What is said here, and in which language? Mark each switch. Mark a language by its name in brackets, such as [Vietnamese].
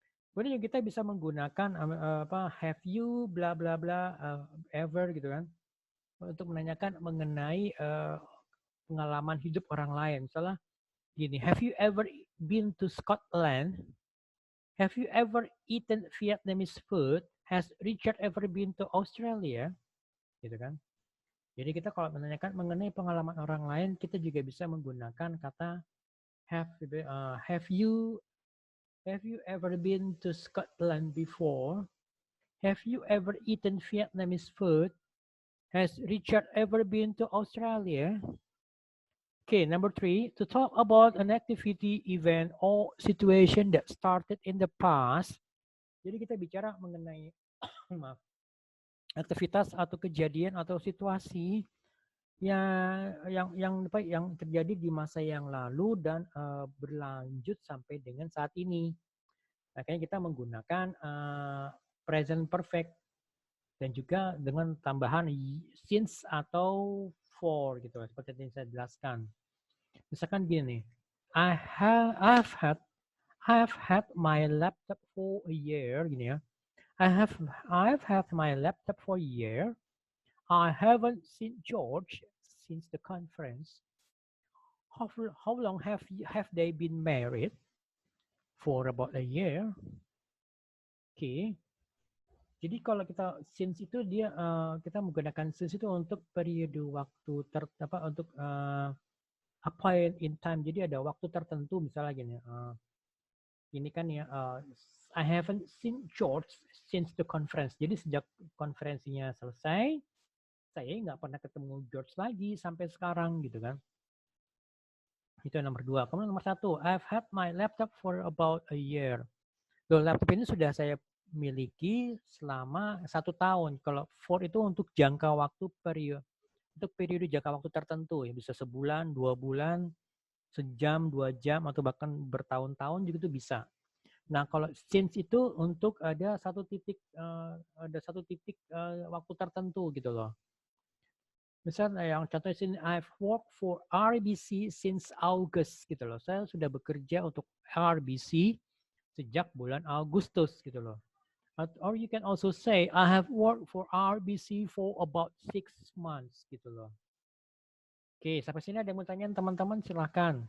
[Indonesian] Kemudian kita bisa menggunakan [English] have you bla bla bla ever [Indonesian] gitu kan untuk menanyakan mengenai pengalaman hidup orang lain. Misalnya gini, [English] have you ever been to Scotland? Have you ever eaten Vietnamese food? Has Richard ever been to Australia? [Indonesian] Gitu kan. Jadi kita kalau menanyakan mengenai pengalaman orang lain, kita juga bisa menggunakan kata have. [English] Have you ever been to Scotland before? Have you ever eaten Vietnamese food? Has Richard ever been to Australia? Okay, number 3, to talk about an activity, event, or situation that started in the past. [Indonesian] Jadi kita bicara mengenai maaf, aktivitas atau kejadian atau situasi yang terjadi di masa yang lalu dan berlanjut sampai dengan saat ini. Makanya kita menggunakan present perfect dan juga dengan tambahan since atau for gitu seperti yang saya jelaskan. Misalkan gini, [English] I have had my laptop for a year [Indonesian] gini ya. [English] I've had my laptop for a year. I haven't seen George since the conference. How long have they been married? For about a year. Okay. [Indonesian] Jadi kalau kita since itu dia kita menggunakan since itu untuk periode waktu untuk [English] a point in time. [Indonesian] Jadi ada waktu tertentu, misalnya gini. Ini kan ya, [English] I haven't seen George since the conference. [Indonesian] Jadi sejak konferensinya selesai, saya nggak pernah ketemu George lagi sampai sekarang gitu kan. Itu yang nomor 2. Kemudian nomor 1, [English] I've had my laptop for about a year. [Indonesian] Loh, laptop ini sudah saya miliki selama 1 tahun. Kalau for itu untuk jangka waktu periode, untuk periode jangka waktu tertentu ya, bisa sebulan, 2 bulan, sejam, 2 jam, atau bahkan bertahun-tahun juga itu bisa. Nah, kalau since itu untuk ada satu titik waktu tertentu gitu loh. Misalnya yang contohnya sini, [English] I've worked for RBC since August [Indonesian] gitu loh. Saya sudah bekerja untuk RBC sejak bulan Agustus gitu loh. [English] Or you can also say, I have worked for RBC for about 6 months [Indonesian] gitu loh. Oke, sampai sini ada yang mau tanya teman-teman, silahkan.